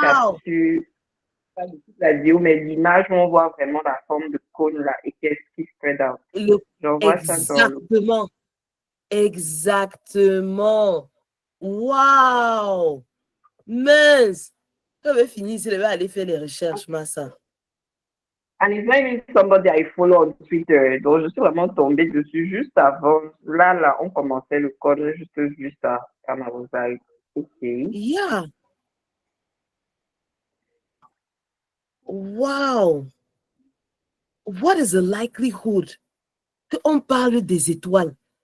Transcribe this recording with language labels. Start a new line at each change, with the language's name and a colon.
French: capture, pas de toute la vidéo, mais l'image où on voit vraiment la forme de cône là et qu'est-ce qui
English: spread out.
French: J'envoie ça dans le... Exactement. Exactement. Wow! Mince! J'avais fini, je vais aller faire les recherches, Massa.
English: And it's not even somebody I follow on Twitter.
French: Donc, je suis vraiment tombée dessus juste avant. Là, on commençait le code, j'ai juste vu ça.
English: And I was like, okay. Yeah. Wow! What is the likelihood
French: qu'on parle des étoiles?